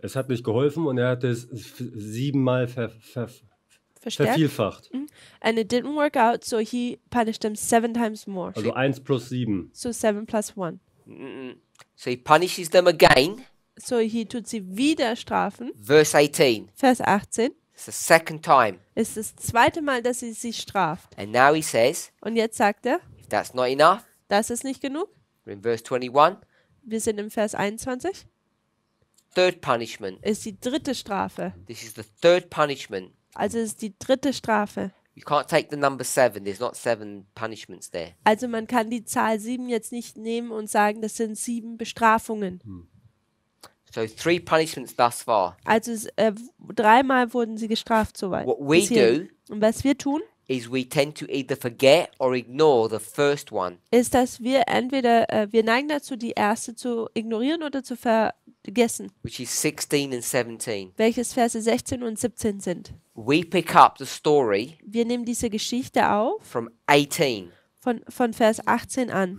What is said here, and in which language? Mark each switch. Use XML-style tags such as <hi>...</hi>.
<de>es hat nicht geholfen und er hat es 7-mal Verstärkt. vervielfacht.</de> <en>And it didn't work out, so he punished them 7 times more.</en> <de>Also 1 plus 7.</de> <en>So 7 plus 1. So he punishes them again. So he</en> <de>tut sie wieder strafen.</de> <en>Verse 18.</en> <de>Vers 18</de> <en>It's the second time.</en> <de>ist das zweite Mal, dass sie sie straft.</de> <en>And now he says,</en> <de>Und jetzt sagt er,</de> <en>if that's not enough,</en> <de>das ist nicht genug.</de> <en>we're in verse 21,</en> <de>Wir sind im Vers 21.</de> <en>third punishment.</en> <de>Ist die dritte Strafe.</de> <en>This is the third punishment.</en> <de>Also ist die dritte Strafe.</de> <en>You can't take the number 7. There's not 7 punishments there.</en> <de>Also man kann die Zahl 7 jetzt nicht nehmen und sagen, das sind 7 Bestrafungen.</de> <en>So 3 punishments thus far.</en> <de>Also 3-mal wurden sie gestraft soweit.</de> <en>What we</en> <de>bis hierhin. Und was wir tun,</de> <en>Is we tend to either forget or ignore the first one.</en> <de>ist, dass wir entweder, wir neigen dazu, die erste zu ignorieren oder zu vergessen,</de> <en>Which is 16 and 17.</en> <de>welches Verse 16 und 17 sind.</de> <en>We pick up the story</en> <de>Wir nehmen diese Geschichte auf</de> <en>from 18.</en> <de>von Vers 18 an.</de>